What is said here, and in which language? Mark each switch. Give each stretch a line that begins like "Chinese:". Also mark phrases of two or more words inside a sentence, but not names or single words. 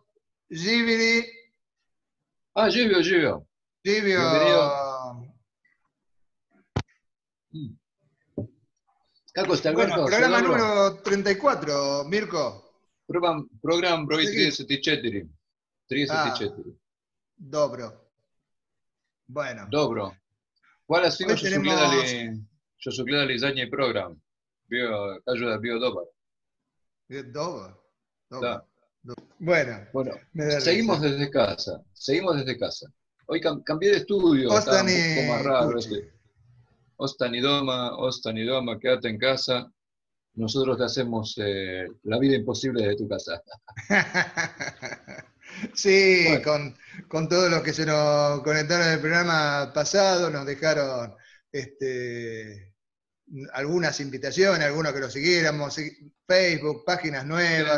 Spanish: Gibiri. Gibio. Bienvenido.
Croatian: Kako ste, Alberto?
Spanish: Bueno, programa número 34, Mirko.
Croatian: Program broj 34. 34. Dobro. Bueno. Dobro. Hvala svima što su gledali zadnji program. Kažu da je bio dobar. Dobar. Da.
Spanish: Bueno, seguimos desde casa. Hoy cambié de estudio, está un poco más raro.
Croatian: Ostani doma,
Spanish: quédate en casa. Nosotros te hacemos la vida imposible desde tu casa. Sí, bueno. con todos los que se nos conectaron en el programa pasado, nos dejaron algunas invitaciones, algunos que lo siguiéramos, Facebook, páginas nuevas.